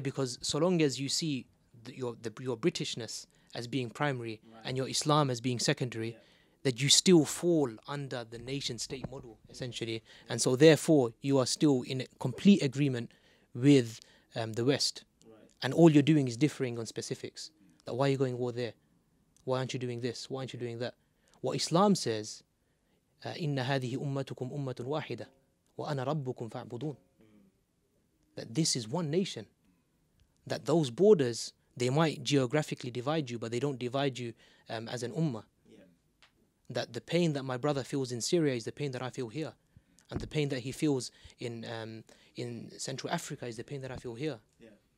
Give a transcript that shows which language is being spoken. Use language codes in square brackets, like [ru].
[en] Because so long as you see your Britishness as being primary, right, and your Islam as being secondary, yeah, that you still fall under the nation-state model, essentially. And so therefore, you are still in complete agreement with the West. Right. And all you're doing is differing on specifics. That why are you going war there? Why aren't you doing this? Why aren't you doing that? What Islam says, [ar] إِنَّ هَذِهِ أُمَّتُكُمْ أُمَّةٌ وَاحِدَةٌ وَأَنَا رَبُّكُمْ فَاعْبُدُونَ. [en] That this is one nation. That those borders, they might geographically divide you, but they don't divide you as an ummah. Yeah. That the pain that my brother feels in Syria is the pain that I feel here. And the pain that he feels in Central Africa is the pain that I feel here. Yeah.